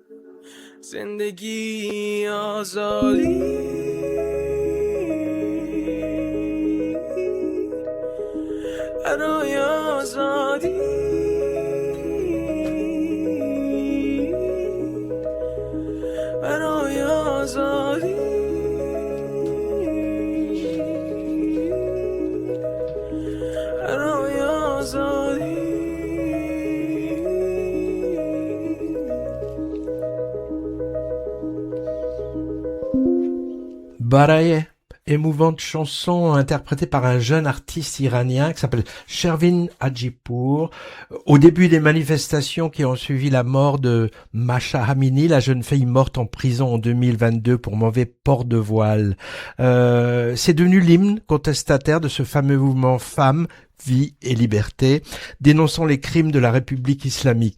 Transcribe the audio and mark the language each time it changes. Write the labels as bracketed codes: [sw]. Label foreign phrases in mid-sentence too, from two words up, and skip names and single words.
[fa] زندگی آزادی، برای آزادی، برای آزادی، برای آزادی. [fr] Baraye, émouvante chanson interprétée par un jeune artiste iranien qui s'appelle Shervin Hajipour. Au début des manifestations qui ont suivi la mort de Masha Amini, la jeune fille morte en prison en 2022 pour mauvais port de voile. C'est devenu l'hymne contestataire de ce fameux mouvement Femmes, Vie et Liberté, dénonçant les crimes de la République islamique.